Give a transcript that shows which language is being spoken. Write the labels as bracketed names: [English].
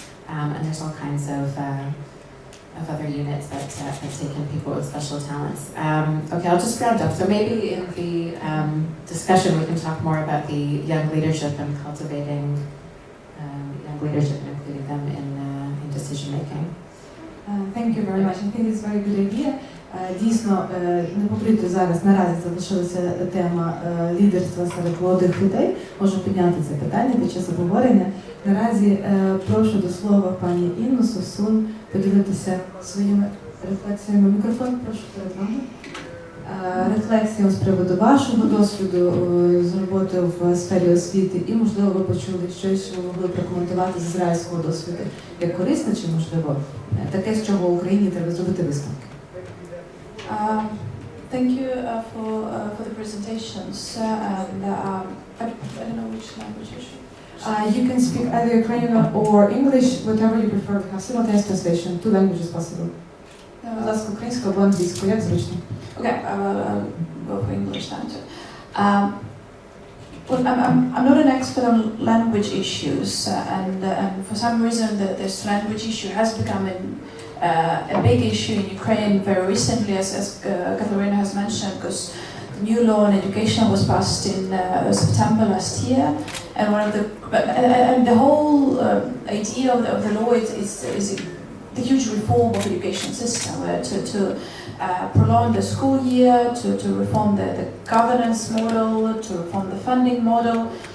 [English] And there's all kinds of other units that take in people with special talents. Okay, I'll just round up. So maybe in the discussion we can talk more about the young leadership and cultivating young leadership and including them in decision making. Thank you very much. I think it's a very good idea. [Ukrainian] Дійсно, непокрито зараз наразі залишилася тема лідерства серед молодих людей. Можу підняти це питання під час обговорення. Наразі прошу до слова пані Інну Совсун поділитися своїми рефлексіями. Мікрофон, прошу, перед вами. Рефлексіями з приводу вашого досвіду з роботи в сфері освіти, і, можливо, ви почули щось, що ви могли прокоментувати з ізраїльського досвіду як корисне, чи, можливо, таке, з чого Україні треба зробити висновки. [English] Thank you for the presentations. And I don't know which language you should. You can speak either Ukrainian or English, whatever you prefer. We have simultaneous translation, 2 languages possible. [Ukrainian] Будь ласка, українською або англійською, як зручно. [English] Okay, I'll go for English then too. Well, I'm not an expert on language issues, and for some reason this language issue has become a big issue in Ukraine very recently, as Katerina has mentioned, because the new law on education was passed in September last year, and the whole idea of the law is the huge reform of the education system, to prolong the school year, to reform the governance model, to reform the funding model.